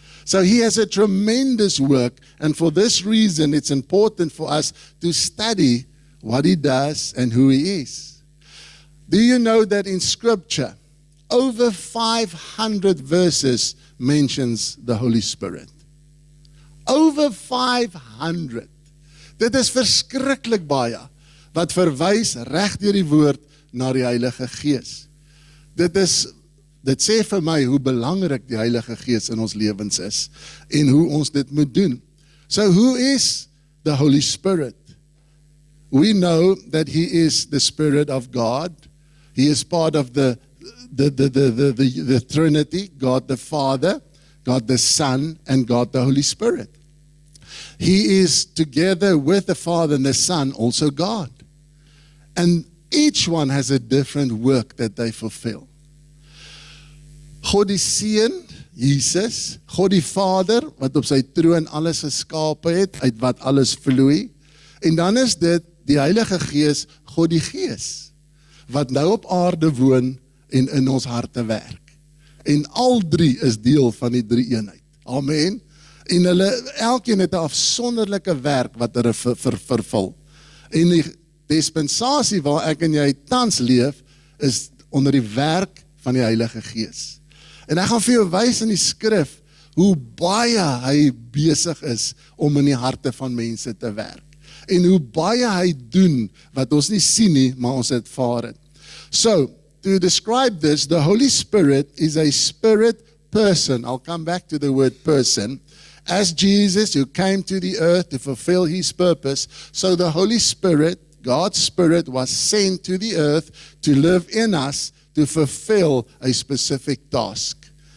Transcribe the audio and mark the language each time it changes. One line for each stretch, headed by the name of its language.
English: So he has a tremendous work, and for this reason, it's important for us to study what he does and who he is. Do you know that in Scripture, over 500 verses mentions the Holy Spirit? Over 500.
Afrikaans: Dit is verskriklik baie, wat verwys reg deur die woord na die Heilige Gees. Dit sê vir my hoe belangrik die Heilige Gees in ons lewens is en hoe ons dit moet doen.
English: So who is the Holy Spirit? We know that he is the Spirit of God. He is part of the Trinity, God the Father, God the Son, and God the Holy Spirit. He is together with the Father and the Son, also God. And each one has a different work that they fulfill.
Afrikaans: God die Seun, Jesus, God die Vader, wat op sy troon alles geskape het, uit wat alles vloei. En dan is dit die Heilige Gees, God die Gees, wat nou op aarde woon en in ons harte werk. En al drie is deel van die drie eenheid. Amen. En hulle, elkeen het 'n afsonderlike werk wat hulle vervul. En die dispensasie waar ek en jy tans leef, is onder die werk van die Heilige Gees. En ek gaan vir jou wys in die skrif, hoe baie hy besig is om in die harte van mense te werk. En hoe baie hy doen, wat ons nie sien nie, maar ons ervaar het.
English: So, to describe this, the Holy Spirit is a spirit person. I'll come back to the word person. As Jesus, who came to the earth to fulfill his purpose, so the Holy Spirit, God's Spirit, was sent to the earth to live in us to fulfill a specific task.